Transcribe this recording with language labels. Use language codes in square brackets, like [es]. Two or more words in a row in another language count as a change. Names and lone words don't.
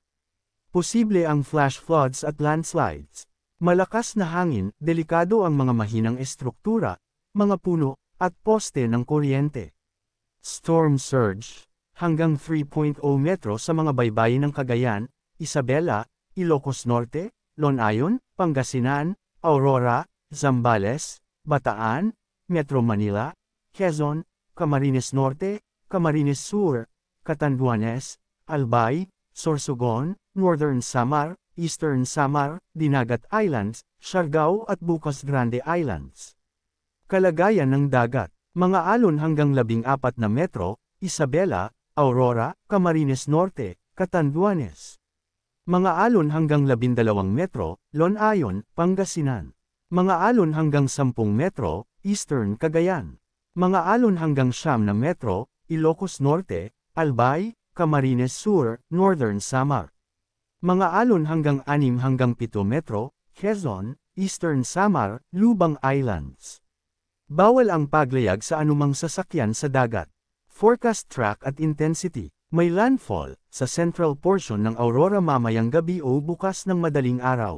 [tl] Posible ang [en] flash floods [tl] at landslides. Malakas na hangin, delikado ang mga mahinang estruktura, mga puno, at poste ng kuryente. [en] Storm surge, [tl] hanggang 3.0 metro sa mga baybayin ng Cagayan, Isabela, Ilocos Norte, Lonayon, Pangasinan, Aurora, Zambales, Bataan, Metro Manila, Quezon, Camarines Norte, Camarines Sur, Catanduanes, Albay, Sorsogon, Northern Samar, Eastern Samar, Dinagat Islands, Siargao at Bucas Grande Islands. Kalagayan ng dagat, mga alon hanggang 14 na metro, Isabela, Aurora, Camarines Norte, Catanduanes. Mga alon hanggang 12 metro, Lonayon, Pangasinan. Mga alon hanggang 10 metro, Eastern Cagayan. Mga alon hanggang 9 na metro, Ilocos Norte, Albay, Camarines Sur, Northern Samar. Mga alon hanggang 6 hanggang 7 metro, Quezon, Eastern Samar, Lubang Islands. Bawal ang paglayag sa anumang sasakyan sa dagat. [en] Forecast track [tl] at intensity. May landfall sa [en] central portion [tl] ng Aurora mamayang gabi o bukas ng madaling araw.